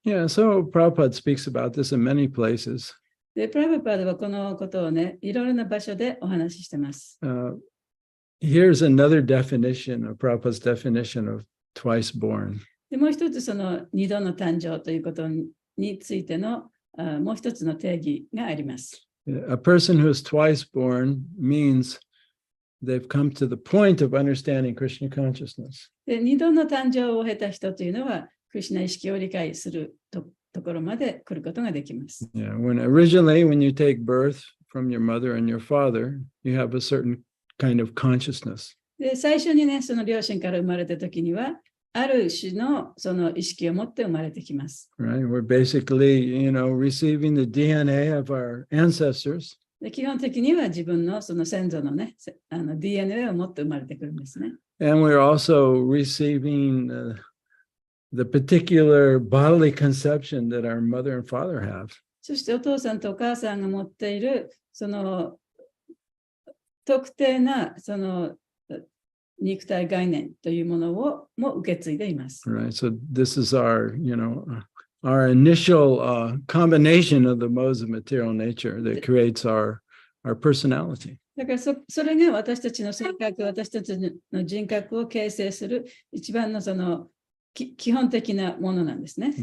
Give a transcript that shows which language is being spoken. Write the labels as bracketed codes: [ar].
[en] Yeah, so Prabhupada speaks about this in many places. [ja] で、プラブパードはこのことをね、いろいろな場所でお話ししてます。 [en] Here's another definition of Prabhupada's definition of twice born. [ja] でもう一つその二度の誕生ということについてのもう一つの定義があります。 [en] A person who is twice born means they've come to the point of understanding Krishna consciousness. [ja] で、二度の誕生を経た人というのは、クリシュナ意識を理解するところまで来ることができます。 [en] Yeah, when you take birth from your mother and your father, you have a certain kind of consciousness. [ja] で、最初にね、その両親から生まれたときには、ある種のその意識を持って生まれてきます。 [en] Right? We're basically, receiving the DNA of our ancestors. [ja] で、基本的には自分のその先祖のね、DNA を持って生まれてくるんですね。 [en] And we're also receiving the particular bodily conception that our mother and father have. [ja] そしてお父さんとお母さんが持っているその特定なその肉体概念というものをも受け継いでいます。 [en] Right. So this is our initial combination of the modes of material nature that creates our personality. [ja] だからそれが私たちの性格、私たちの人格を形成する一番のその基本的なものなんですね。